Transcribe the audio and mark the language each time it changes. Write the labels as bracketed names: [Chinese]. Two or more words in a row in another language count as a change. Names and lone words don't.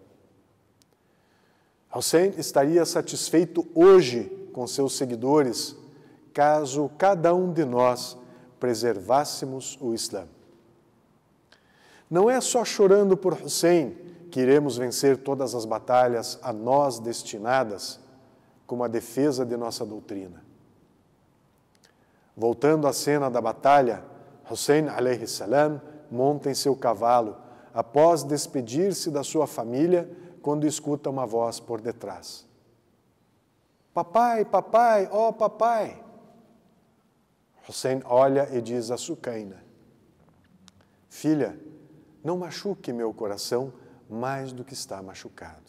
[Portuguese] Hussein estaria satisfeito hoje com seus seguidores caso cada um de nós preservássemos o Islã. Não é só chorando por Hussein que iremos vencer todas as batalhas a nós destinadas, como a defesa de nossa doutrina. Voltando à cena da batalha, Hussein [Arabic] عليه السلام [Portuguese] monta em seu cavalo após despedir-se da sua família quando escuta uma voz por detrás. "Papai, papai, ó papai!" Hussein olha e diz a Sukaina: "Filha, não machuque meu coração mais do que está machucado."